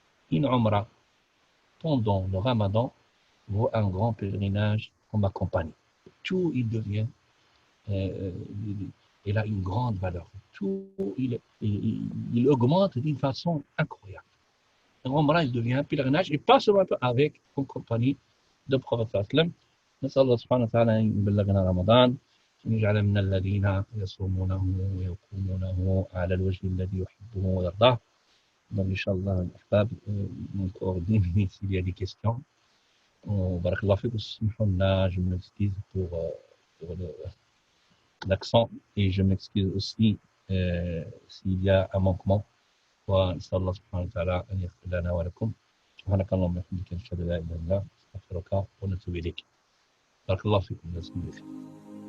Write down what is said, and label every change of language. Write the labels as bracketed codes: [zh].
[fr] Une Umrah pendant le Ramadan vaut un grand pèlerinage en ma compagnie. Tout il devient, euh, il a une grande valeur. Tout il augmente d'une façon incroyable. Umrah, il devient un pèlerinage et pas seulement avec en compagnie de Prophète sallam. [ar] نسأل الله سبحانه وتعالى أن يبلغنا رمضان وأن يجعل من الذين يصومونه ويقومونه على الوجه الذي يحبه ويرضاه. [fr] Donc, Inch'Allah, Ahbab, on coordonne s'il y a des questions. Barakallah fikum, je m'excuse pour l'accent et je m'excuse aussi s'il y a un manquement. [ar] ونسأل الله سبحانه وتعالى أن يغفر لنا ولكم سبحانك اللهم وبحمدك نشهد أن لا إله إلا أنت نستغفرك ونتوب إليك بارك الله فيكم.